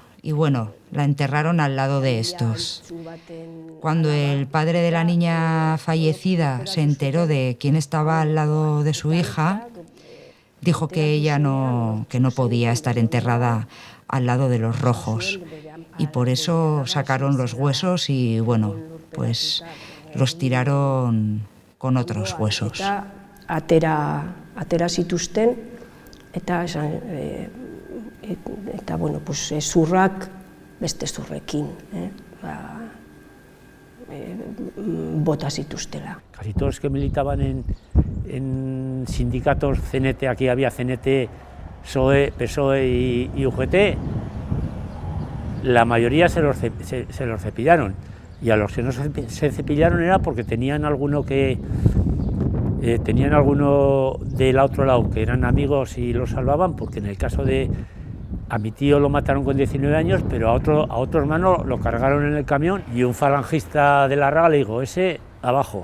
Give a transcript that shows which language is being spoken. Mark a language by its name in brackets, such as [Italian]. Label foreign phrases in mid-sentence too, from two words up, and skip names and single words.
[Spanish] Y bueno, la enterraron al lado de estos. Cuando el padre de la niña fallecida se enteró de quién estaba al lado de su hija, dijo que ella que no podía estar enterrada al lado de los rojos. Y por eso sacaron los huesos y bueno, pues los tiraron con otros huesos. [Basque] Atera zituzten eta [Spanish] bueno, pues [Basque] zurrak beste zurrekin, bota zituztela. [Spanish] Casi todos los que militaban en sindicatos CNT, aquí había CNT, PSOE y UGT, la mayoría se los cepillaron. Y a los que no se cepillaron era porque tenían alguno del otro lado que eran amigos y los salvaban, porque en el caso de a mi tío lo mataron con 19 años, pero a otro hermano lo cargaron en el camión y un falangista de la Raga le dijo: ese abajo.